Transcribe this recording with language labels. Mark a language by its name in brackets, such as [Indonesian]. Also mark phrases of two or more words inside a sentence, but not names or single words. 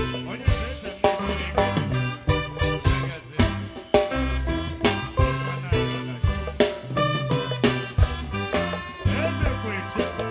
[Igbo] Onye eze, [English] God bless you. [Igbo] Onye eze, eze m, eze m, eze kweche.